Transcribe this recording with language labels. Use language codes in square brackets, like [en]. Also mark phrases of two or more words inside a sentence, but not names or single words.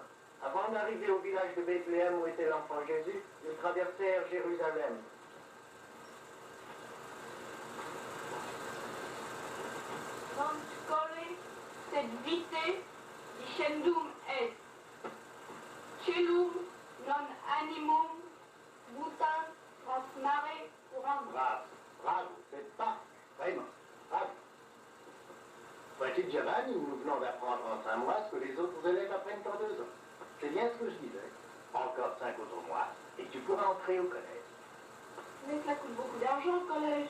[fr] Avant d'arriver au village de Bethléem où était l'enfant Jésus, ils traversèrent Jérusalem. [la] Non scole sed vitae dicendum est. Celum non animum mutant transmare current. [fr] Bravo, bravo, c'est pas vraiment, bravo. Vois-tu, Giovanni, nous venons d'apprendre en 5 mois ce que les autres élèves apprennent en 2 ans. C'est bien ce que je disais. Encore 5 autres mois, et tu pourras entrer au collège. Mais ça coûte beaucoup d'argent le collège.